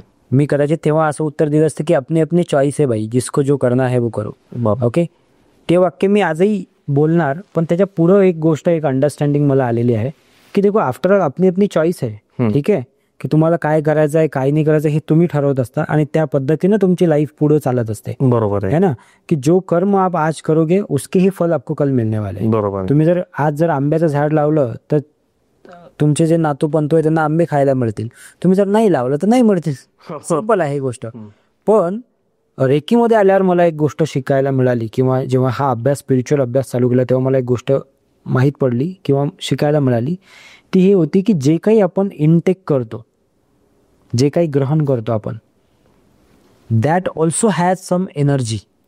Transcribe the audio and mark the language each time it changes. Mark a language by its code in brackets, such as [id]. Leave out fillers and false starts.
[mr] मी कदाचित तेव्हा असं उत्तर दिलं असतं की [hi] अपनी अपनी चॉईस है भाई, जिसको जो करना है वो करो. [mr] ओके, ते वाक्य मी आजही बोलणार, पण त्याच्या पुढं एक गोष्ट, एक अंडरस्टँडिंग मला आलेली आहे की देखो आफ्टर ऑल [hi] अपनी अपनी [mr] चॉईस आहे. ठीक आहे, की तुम्हाला काय करायचं आहे काय नाही करायचं हे तुम्ही ठरवत असता आणि त्या पद्धतीनं तुमची लाईफ पुढे चालत असते. बरोबर आहे [hi] ना, की जो कर्म आप आज करोगे उसके ही फल आपको कल मिळने वाले. [mr] बरोबर. तुम्ही जर आज आंब्याचं झाड लावलं तर तुमचे जे नातू पंतू आहे त्यांना आंबे खायला मिळतील. तुम्ही जर नाही लावलं तर नाही मिळतील. सिंपल आहे ही गोष्ट. पण रेकीमध्ये आल्यावर मला एक गोष्ट शिकायला मिळाली, किंवा जेव्हा हा अभ्यास स्पिरिच्युअल अभ्यास चालू केला तेव्हा मला एक गोष्ट माहीत पडली किंवा शिकायला मिळाली, ती ही होती की जे काही आपण इनटेक करतो, जे काही ग्रहण करतो आपण, [en] That also has some energy.